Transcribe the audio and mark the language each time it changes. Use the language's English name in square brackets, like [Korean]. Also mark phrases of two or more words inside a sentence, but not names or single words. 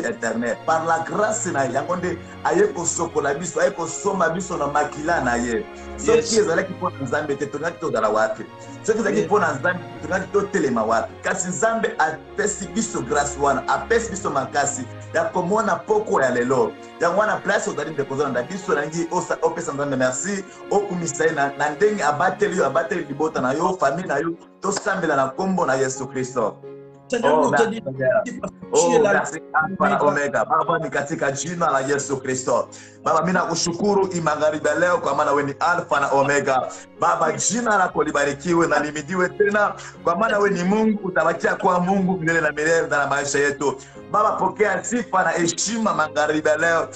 [French] éternel par la grâce [Lingala] na ye yango nde aye kosokola biso aye kosomba biso na makila na ye soki ezalaki mpo na nzambe te tongaki tozala wapi soki ezalaki mpo na nzambe tongaki totelema wapi kasi nzambe apesi biso grâce wana apesi biso makasi ya komona poko ya lelo yango wana place ozali nde kozolanda biso nangi opesa nzambe merci okumisa ye na ndenge abateli yo abateli libota na yo famille na yo tosambela na kombo na Yesu Kristo. Oh, merci Alpha na Omega. [Swahili] Baba ni katika jina la Yesu Kristo. Baba mimi nakushukuru magharibi leo kwa maana wewe ni Alpha na Omega. Baba jina lako libarikiwe na limidiwe tena kwa maana wewe ni Mungu utabakia kwa Mungu milele na milele ndani ya maisha yetu. Baba pokea sifa na heshima magharibi leo.